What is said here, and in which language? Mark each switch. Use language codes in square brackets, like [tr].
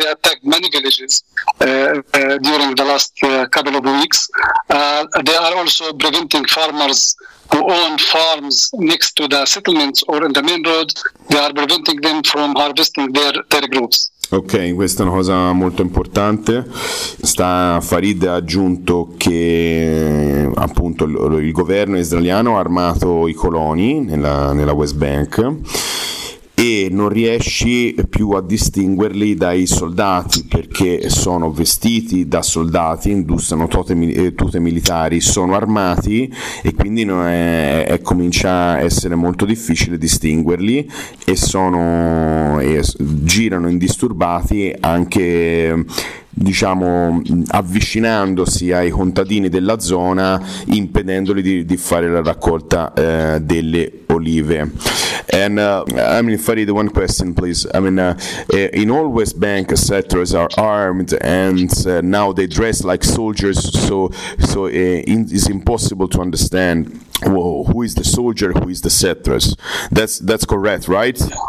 [en] They attack many villages during the last couple of weeks. They are also preventing farmers who own farms next to the settlements or in the main road, they are preventing them from harvesting their crops. [it] Ok, questa è una cosa molto importante. Farid ha aggiunto che appunto il governo israeliano ha armato i coloni nella West Bank e non riesci più a distinguerli dai soldati, perché sono vestiti da soldati, indossano tute militari, sono armati, e quindi comincia a essere molto difficile distinguerli, e girano indisturbati anche, diciamo, avvicinandosi ai contadini della zona, impedendoli di fare la raccolta delle olive. [en] And I mean, Farid, one question, please. I mean, in all West Bank, settlers are armed, and now they dress like soldiers. So it's impossible to understand who is the soldier, who is the settlers. That's correct, right?